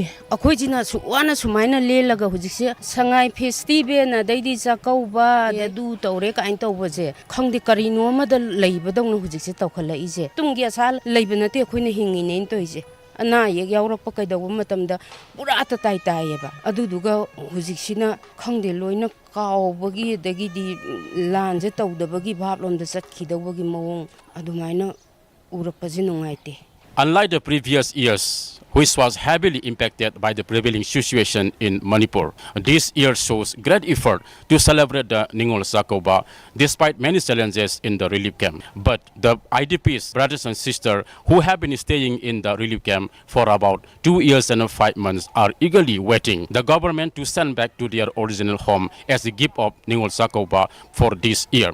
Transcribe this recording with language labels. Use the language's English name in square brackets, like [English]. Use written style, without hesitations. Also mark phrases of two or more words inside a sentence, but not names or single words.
[Manipuri] ꯑꯩꯈꯣꯏꯁꯤꯅ ꯋꯥꯅ ꯁꯨꯃꯥꯏꯅ ꯂꯦꯜꯂꯒ ꯍꯧꯖꯤꯛꯁꯦ ꯁꯉꯥꯏ ꯐꯦꯁꯇꯤꯚꯦꯜ ꯑꯗꯩꯗꯤ ꯆꯥꯛꯀꯧꯕ ꯑꯗꯨ ꯇꯧꯔꯦ ꯀꯥꯏꯅ ꯇꯧꯕꯁꯦ ꯈꯪꯗꯦ ꯀꯔꯤꯅꯣ ꯑꯃꯗ ꯂꯩꯕꯗꯧꯅ ꯍꯧꯖꯤꯛꯁꯦ ꯇꯧꯈꯠꯂꯛꯏꯁꯦ ꯇꯨꯡꯒꯤ ꯑꯁꯥ ꯂꯩꯕ ꯅꯠꯇꯦ ꯑꯩꯈꯣꯏꯅ ꯍꯤꯡꯉꯤꯅꯦꯅ ꯇꯧꯔꯤꯁꯦ ꯑꯅꯥ ꯑꯌꯦꯛ ꯌꯥꯎꯔꯛꯄ ꯀꯩꯗꯧꯕ ꯃꯇꯝꯗ ꯄꯨꯔꯥ ꯇꯥꯏꯌꯦꯕ ꯑꯗꯨꯗꯨꯒ ꯍꯧꯖꯤꯛꯁꯤꯅ ꯈꯪꯗꯦ ꯂꯣꯏꯅ කාꯎꯕꯒꯤ ꯑꯗꯒꯤꯗꯤ ꯂꯥꯟꯁꯦ ꯇꯧꯗꯕꯒꯤ ꯚꯥꯞꯂꯣꯝꯗ ꯆꯠꯈꯤꯗꯧꯕꯒꯤ ꯃꯑꯣꯡ ꯑꯗꯨꯃꯥꯏꯅ ꯎꯔꯛꯄꯁꯦ ꯅꯨꯡꯉꯥꯏꯇꯦ. [English] Unlike the previous years, which was heavily impacted by the prevailing situation in Manipur, this year shows great effort to celebrate the Ningol Sakoba despite many challenges in the relief camp. But the IDPs, brothers and sisters who have been staying in the relief camp for about 2 years and 5 months are eagerly waiting the government to send back to their original home as a gift of Ningol Sakoba for this year.